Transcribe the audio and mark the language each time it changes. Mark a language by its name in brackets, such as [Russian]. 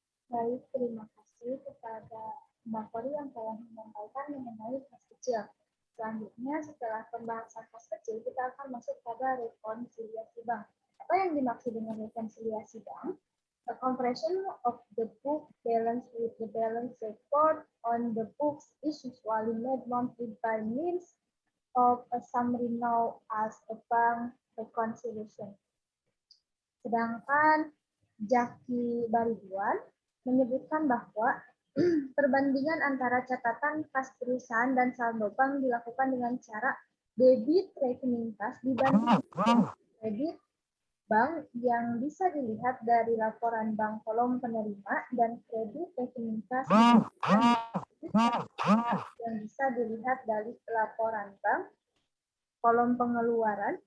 [Indonesian] Baik, terima kasih kepada Mbak Kori yang telah menyampaikan mengenai kas kecil. Selanjutnya, setelah pembahasan kas kecil, kita akan masuk pada rekonsiliasi bank. Apa yang dimaksud dengan rekonsiliasi bank? [English] A comparison of the book balance with the balance report on the books is usually made monthly by means of a summary known as a bank reconciliation. [Indonesian] Sedangkan Jaki Bariduan menyebutkan bahwa perbandingan antara catatan kas perusahaan dan saldo bank dilakukan dengan cara debit rekening kas dibanding kredit bank yang bisa dilihat dari laporan bank kolom penerima dan kredit rekening kas yang bisa dilihat dari laporan bank kolom pengeluaran.